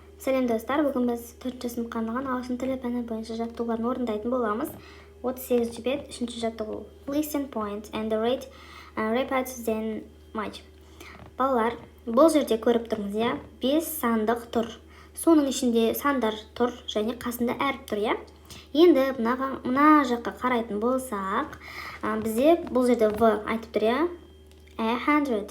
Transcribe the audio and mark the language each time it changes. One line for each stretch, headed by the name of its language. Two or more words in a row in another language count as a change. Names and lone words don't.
Kazakh: Сәлем достар, бүгін біз 4-ші сыныпқа арналған ағылшын тілі пәні бойынша жаттығуларын орындайтын боламыз. 38-ші бет, 3-ші жаттығу.
English: Listen point and read repeat then match.
Kazakh: Балалар, бұл жерде көріп тұрмыз, иә? 5 сандық тұр. Соның ішінде сандар тұр және қасында әріп тұр, иә? Енді мына жаққа қарайтын болсақ, бізде бұл жерде в айтып тұр, иә? 100.